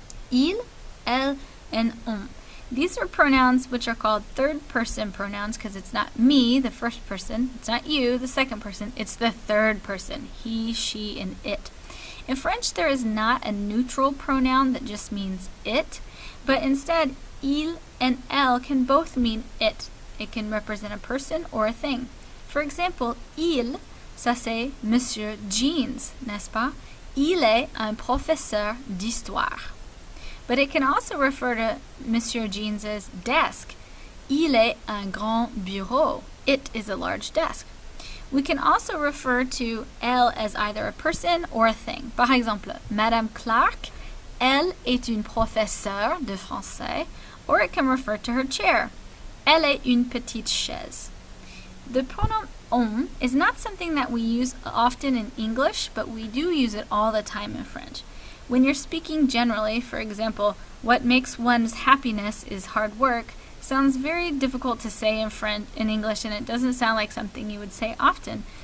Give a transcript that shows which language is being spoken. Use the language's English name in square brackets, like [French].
[English] Il, elle, and on. These are pronouns which are called third-person pronouns because it's not me, the first person, it's not you, the second person, it's the third person, he, she, and it. In French, there is not a neutral pronoun that just means it, but instead, il and elle can both mean it. It can represent a person or a thing. For example, [French] il, ça c'est Monsieur Jeans, n'est-ce pas? Il est un professeur d'histoire. [English] But it can also refer to Monsieur Jeans's desk. [French] Il est un grand bureau. [English] It is a large desk. We can also refer to elle as either a person or a thing. [French] Par exemple, Madame Clark, elle est une professeure de français, [English] or it can refer to her chair. [French] Elle est une petite chaise. [English] The pronoun on is not something that we use often in English, but we do use it all the time in French. When you're speaking generally, for example, what makes one's happiness is hard work, sounds very difficult to say in English, and it doesn't sound like something you would say often.